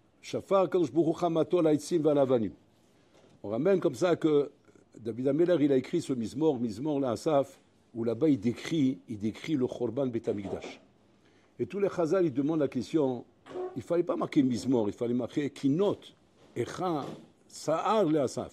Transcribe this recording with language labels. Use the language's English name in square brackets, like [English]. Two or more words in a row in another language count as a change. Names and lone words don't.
[Hebrew] שפך הקדוש ברוך הוא חמתו על העצים ועל האבנים. [French] On ramène comme ça que David HaMelech, il a écrit ce Mizmor là, Asaf, où là-bas il décrit le [Hebrew] חורבן בית המקדש. [French] Et tous les Chazal, ils demandent la question, il ne fallait pas marquer Mizmor, il fallait marquer [Hebrew] קינות, איכה, שער לאסף.